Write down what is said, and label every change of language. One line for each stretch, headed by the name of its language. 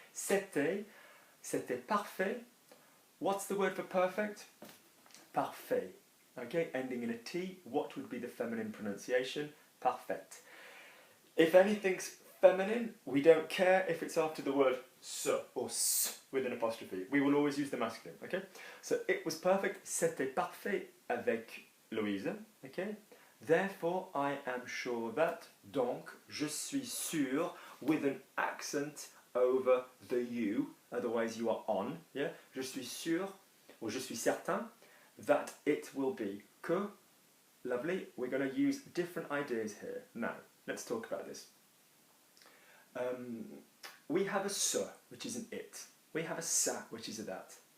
English: C'était parfait. What's the word for perfect? Parfait. Okay, ending in a T. What would be the feminine pronunciation? Parfait. If anything's feminine, we don't care if it's after the word se or s with an apostrophe. We will always use the masculine, okay? So it was perfect, c'était parfait avec Louise, okay? Therefore, I am sure that, donc, je suis sûr, with an accent over the you, otherwise you are on, yeah?
French: Je suis sûr, or je suis certain, that it will be.
English: Que, lovely, we're going to use different ideas here. Now, let's talk about this. We have a se, which is an it. We have a ça, which is a that.